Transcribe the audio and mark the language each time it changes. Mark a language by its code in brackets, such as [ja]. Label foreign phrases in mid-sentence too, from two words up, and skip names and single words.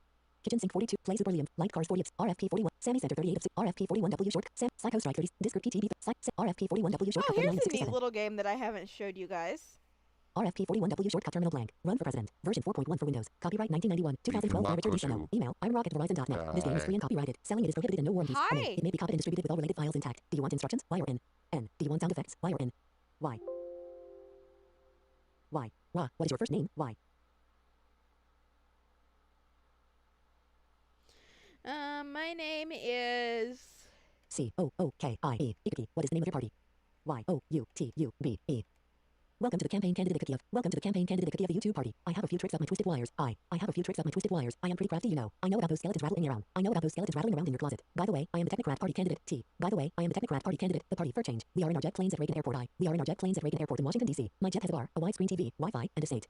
[en] Kitchen Sink 42, Play Super Liam, Light Cars 40, RFP 41, Sammy Center 38 of 6, RFP 41W Short, Sam, Psycho Strike 30, Discord PTB, RFP 41W Short, Oh, here's 39 of a neat 67. little game that I haven't showed you guys. RFP 41W Shortcut Terminal Blank. Run for President. Version 4.1 for Windows. Copyright 1991. 2012 by Richard D. Sherno. Email. I'm rocketverizon.net. This game is free and copyrighted. Selling it is prohibited and no warranties. Hi. NA. It may be copied and distributed with all related files intact. Do you want instructions? Y or N? N. Do you want sound effects? Y or N? Y. Y. Wa. What is your first name? Y. My name is... C. O. O. K. I. E. Ikiki. What is the name of your party? Y. O. U. T. U. B. E. Welcome to the campaign candidate cookie of. Welcome to the campaign candidate cookie of the YouTube party. I have a few tricks up my twisted wires. I have a few tricks up my twisted wires. I am pretty crafty, you know. I know about those skeletons rattling around. I know about those skeletons rattling around in your closet. By the way, I am the Technocrat party candidate. T. By the way, I am the Technocrat party candidate. The party for change. We are in our jet planes at Reagan Airport. We are in our jet planes at Reagan Airport in Washington D.C. My jet has a bar, a widescreen TV, Wi-Fi, and a state.